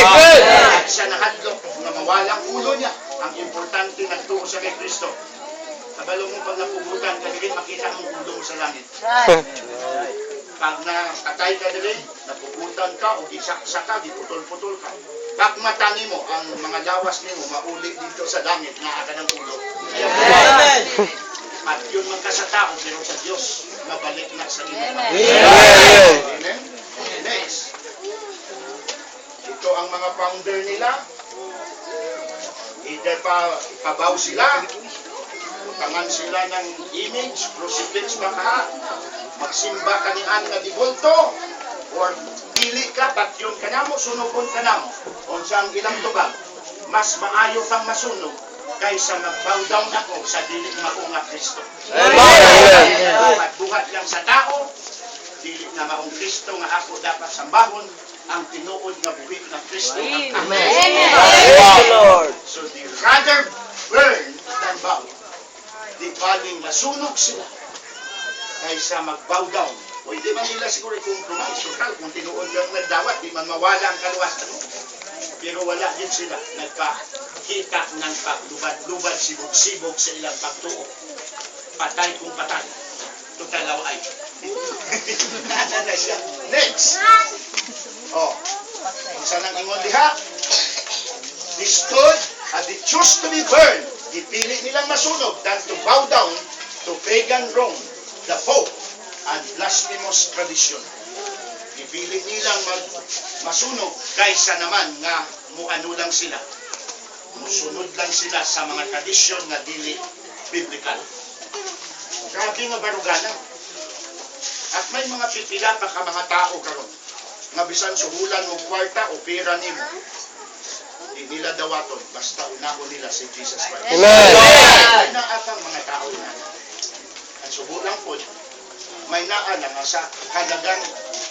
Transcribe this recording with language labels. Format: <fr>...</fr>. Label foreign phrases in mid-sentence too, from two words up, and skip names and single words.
<ceb>At siya nahadlok na mawalang ulo niya. Ang importante nagtuo siya kay Kristo. Kabalo mo pag napugutan ka din, makita ang ulo mo sa langit. Pag nakatay ka din, napugutan ka o gisaksa ka, diputol-putol ka. Pag matani mo, ang mga lawas nimo mauli dito sa langit na aga ng ulo. Amen. At yun man ka sa tao, pero sa Diyos, mabalik na sa Ginoo. Amen. Amen? Next. Ito ang mga founder nila. Either pabaw sila, utangan sila ng image, crucifix baka, magsimba ka ni Ana di Bolto, or pili ka, patyon ka na mo, sunugon ka na mo. Kung saan ilang tubag, mas maayo kang masunog kaysa mag-</ceb> <en>bow down</en> <ceb>ako sa dili mako nga Kristo. At buhat lang sa tao, dili na maong Kristo nga ako dapat sambahon, ang tinuod nga buhi na Kristo ang Amen. Amen.</ceb> <en>So they rather burn than bow.</en> <ceb>Di baling masunog sila kaysa mag-</ceb> <en>bow down.</en> <tl>O hindi man nila siguro i-compromise.</tl> <ceb>Total, kung tinuod lang nagdawat, di man mawala ang kaluwasan mo. Pero wala din sila. Nagpakita ng paglubad-lubad, sibog-sibog sa ilang pagtuo. Patay kung patay. Total laway. Next. Oh, saan ang ingon diha?</ceb> <en>They stood and they chose to be burned.</en> <ceb>Dipili nilang masunog</ceb> <en>than to bow down to pagan Rome, the Pope, and blasphemous tradition.</en> <ceb>Dipili nilang masunog kaysa naman nga muano lang sila. Musunod lang sila sa mga tradisyon na dili biblical. Grabe nga barugana. At may mga pipila pa ka mga tao karon nga bisan suhulan mo kwarta o pera nimo, di nila dawaton basta unahon nila si Jesus Christ. Amen. Na atang mga tao na ang suhulan po may naa na nga sa halagang</ceb>